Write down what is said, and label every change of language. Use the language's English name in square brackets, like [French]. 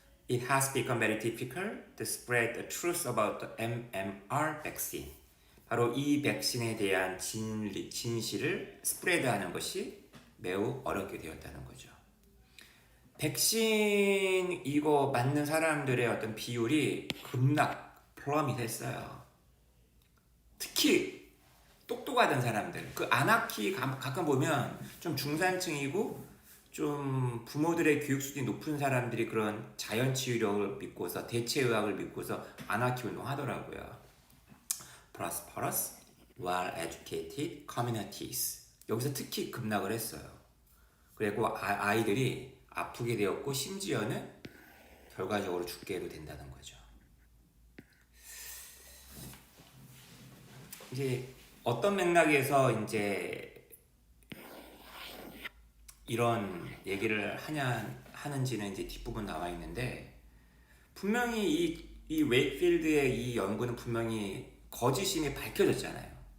[English] It has become very difficult to spread the truth about the MMR vaccine. [Korean] 바로 이 백신에 대한 진실을 스프레드하는 것이 매우 어렵게 되었다는 거죠. 백신 이거 맞는 사람들의 어떤 비율이 급락, 플러밋 했어요. 특히 똑똑하던 사람들, 그 안학키 가끔 보면 좀 중산층이고 좀 부모들의 교육 수준이 높은 사람들이 그런 자연치유력을 믿고서 대체의학을 믿고서 안학키 운동 하더라고요. [English] prosperous, well-educated communities. [Korean] 여기서 특히 급락을 했어요. 그리고 아이들이 아프게 되었고 심지어는 결과적으로 죽게도 된다는 거죠. 이제 어떤 맥락에서 이제 이런 얘기를 하는지는 이제 뒷부분 나와 있는데 분명히 이 웨이크필드의 이 연구는 분명히 거짓임이 밝혀졌잖아요.